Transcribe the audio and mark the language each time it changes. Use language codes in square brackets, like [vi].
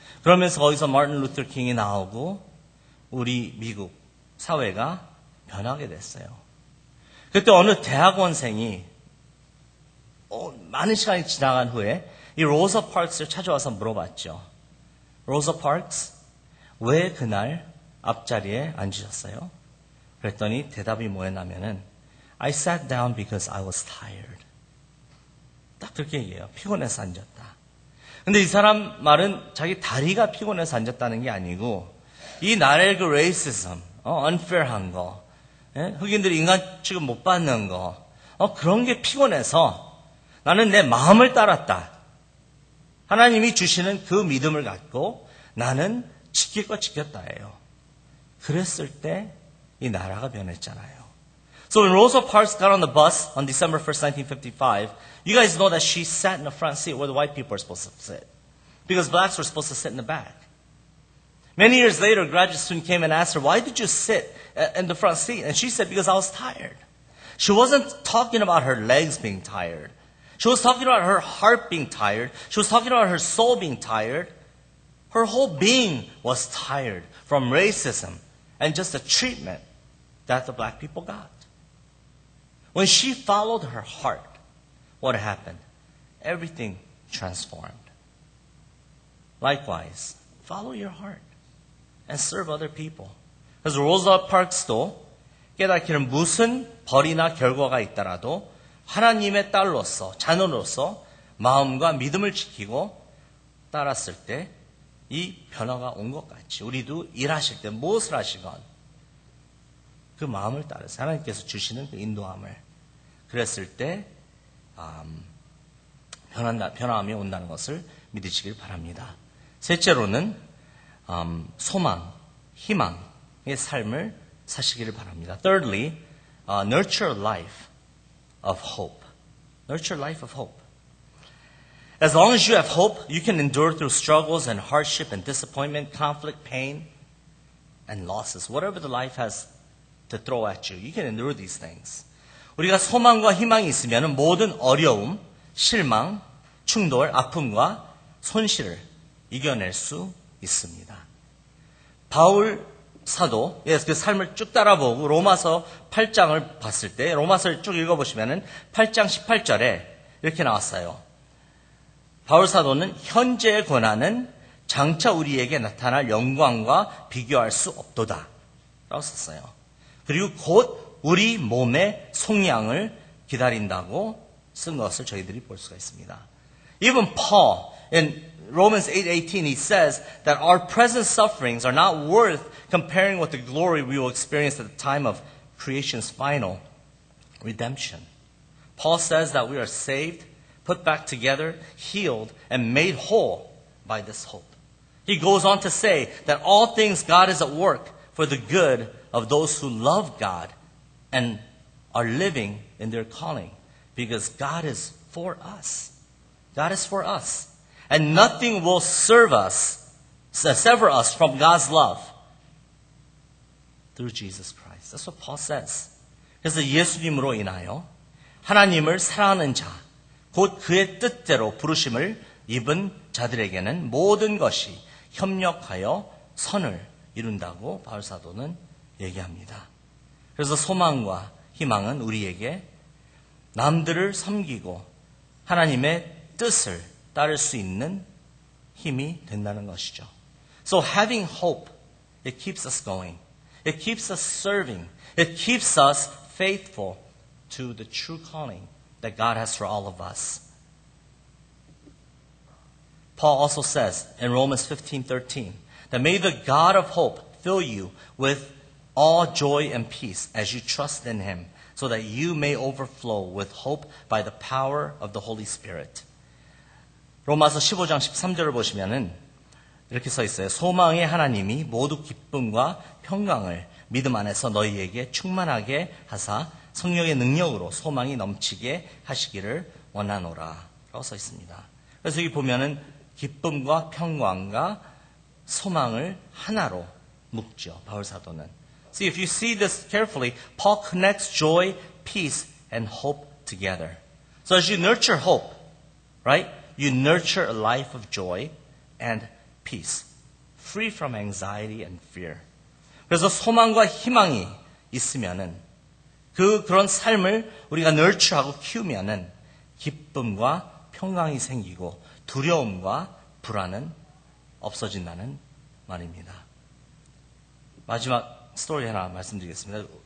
[ko] 그러면서 거기서 마틴 루터 킹이 나오고 우리 미국 사회가 변하게 됐어요. 그때 어느 대학원생이 많은 시간이 지나간 후에 이 로저 파크스를 찾아와서 물어봤죠. 로저 파크스, 왜 그날 앞자리에 앉으셨어요? 그랬더니 대답이 뭐였냐면은 [en] I sat down because I was tired. [ko] 딱 그렇게 얘기해요. 피곤해서 앉았다. 근데 이 사람 말은 자기 다리가 피곤해서 앉았다는 게 아니고 이 나라의 그 레이시즘, unfair한 거, 흑인들이 인간 취급 못 받는 거, 그런 게 피곤해서 나는 내 마음을 따랐다. 하나님이 주시는 그 믿음을 갖고 나는 지킬 거 지켰다예요. 그랬을 때 이 나라가 변했잖아요. [en] So when Rosa Parks got on the bus on December 1st, 1955, you guys know that she sat in the front seat where the white people are supposed to sit. Because blacks were supposed to sit in the back. Many years later, a graduate student came and asked her, why did you sit in the front seat? And she said, because I was tired. She wasn't talking about her legs being tired. She was talking about her heart being tired. She was talking about her soul being tired. Her whole being was tired from racism and just the treatment that the black people got. When she followed her heart, what happened? Everything transformed. Likewise, follow your heart and serve other people. [ko] 그래서 로자 파크스도 깨닫기는 무슨 벌이나 결과가 있더라도 하나님의 딸로서, 자녀로서 마음과 믿음을 지키고 따랐을 때 이 변화가 온 것 같이 우리도 일하실 때 무엇을 하시건 그 마음을 따라서 하나님께서 주시는 그 인도함을 그랬을 때 변화함이 온다는 것을 믿으시길 바랍니다. 셋째로는 소망, 희망의 삶을 사시기를 바랍니다. [en] Thirdly, nurture a life of hope. Nurture a life of hope. As long as you have hope, you can endure through struggles and hardship and disappointment, conflict, pain, and losses. Whatever the life has to throw at you, you can endure these things. [ko] 우리가 소망과 희망이 있으면 모든 어려움, 실망, 충돌, 아픔과 손실을 이겨낼 수 있습니다. 바울 사도, 그 삶을 쭉 따라보고 로마서 8장을 봤을 때, 로마서를 쭉 읽어보시면 8장 18절에 이렇게 나왔어요. 바울 사도는 현재의 고난은 장차 우리에게 나타날 영광과 비교할 수 없도다 라고 썼어요. 그리고 곧 우리 몸의 속량을 기다린다고 쓴 것을 저희들이 볼 수가 있습니다. [en] Even Paul in Romans 8:18 he says that our present sufferings are not worth comparing with the glory we will experience at the time of creation's final redemption. Paul says that we are saved, put back together, healed, and made whole by this hope. He goes on to say that all things God is at work for the good of those who love God and are living in their calling because God is for us. God is for us. And nothing will sever us from God's love through Jesus Christ. That's what Paul says. [ko] 그래서 예수님으로 인하여 하나님을 사랑하는 자, 곧 그의 뜻대로 부르심을 입은 자들에게는 모든 것이 협력하여 선을 이룬다고 바울 사도는 얘기합니다. 그래서 소망과 희망은 우리에게 남들을 섬기고 하나님의 뜻을 따를 수 있는 힘이 된다는 것이죠. [en] So having hope, it keeps us going. It keeps us serving. It keeps us faithful to the true calling that God has for all of us. Paul also says in Romans 15:13 that may the God of hope fill you with all joy and peace as you trust in him so that you may overflow with hope by the power of the Holy Spirit. [ko] 로마서 15장 13절을 보시면은 이렇게 써 있어요. 소망의 하나님이 모두 기쁨과 평강을 믿음 안에서 너희에게 충만하게 하사 성령의 능력으로 소망이 넘치게 하시기를 원하노라 라고 써 있습니다. 그래서 여기 보면은 기쁨과 평강과 소망을 하나로 묶죠. 바울 사도는. [en] See, if you see this carefully, Paul connects joy, peace, and hope together. So as you nurture hope, right? You nurture a life of joy and peace, free from anxiety and fear. [ko] 그래서 소망과 희망이 있으면은 그런 삶을 우리가 nurture하고 키우면은 기쁨과 평강이 생기고 두려움과 불안은 없어진다는 말입니다. 마지막 스토리 하나 말씀드리겠습니다.